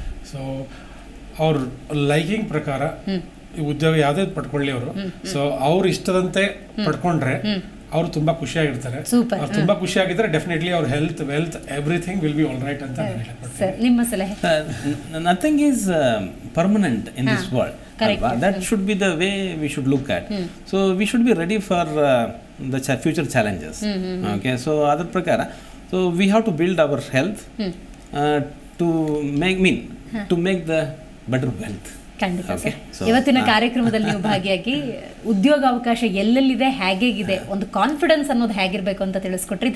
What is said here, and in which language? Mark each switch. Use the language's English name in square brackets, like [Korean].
[Kannada] So ಅವ್ರ liking ಪ್ರಕಾರ ಉದ್ಯೋಗ ಯಾವುದೇ ಪಡ್ಕೊಳ್ಳಿ ಅವರು, ಸೊ ಅವ್ರ ಇಷ್ಟದಂತೆ ಪಡ್ಕೊಂಡ್ರೆ ಅವರು ತುಂಬಾ ಖುಷಿಯಾಗಿರ್ತಾರೆ. ಅವ್ರು ತುಂಬಾ ಖುಷಿಯಾಗಿದ್ರೆ [English] definitely ಅವ್ರ health, wealth, everything will be all right ಅಂತ [Kannada] ನಿಮ್ಮ ಸಲಹೆ. [English] Nothing is permanent in this world. That should be the way we should look at. So we should be ready for the future challenges. Okay, so other prakara, so we have to build our health to make the better wealth. [Kannada] ಖಂಡಿತ sir. ಇವತ್ತಿನ ಕಾರ್ಯಕ್ರಮದಲ್ಲಿ ನೀವು ಭಾಗಿಯಾಗಿ ಉದ್ಯೋಗ ಅವಕಾಶ ಎಲ್ಲೆಲ್ಲಿದೆ, ಹೇಗಿದೆ, ಒಂದು confidence ಅನ್ನೋದು ಹೇಗಿರಬೇಕು ಅಂತ ತಿಳಿಸ್ಕೊಟ್ರಿ.